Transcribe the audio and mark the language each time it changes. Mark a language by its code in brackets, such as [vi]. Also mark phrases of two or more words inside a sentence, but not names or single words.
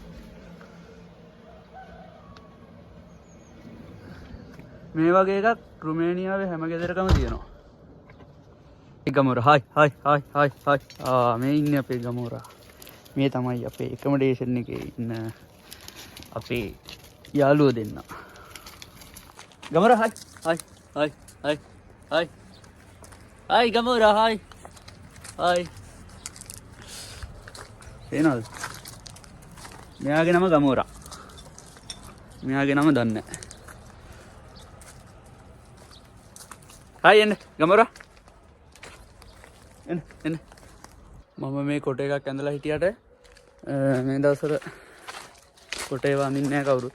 [si] මේ වගේ එකක් රුමේනියාවේ හැම ගෙදරකම තියෙනවා. ගමෝරා හයි මේ ඉන්නේ අපේ ගමෝරා. මේ තමයි අපේ එකමඩේෂන් එකේ ඉන්න අපේ යාළුවෝ දෙන්න. [en] Gamora, hi. Hi. Hi. Hi. Hi. Hi, Gamora, hi. Hi. [si] පේනවද? මෙයාගේ නම ගමෝරා. මෙයාගේ නම දන්නේ නැහැ. හයි එන්න ගමෝරා. එන්න. මම මේ කොට එකක් ඇඳලා හිටියට මේ දවස්වල කොටේ වඳින්නේ නැහැ කවුරුත්.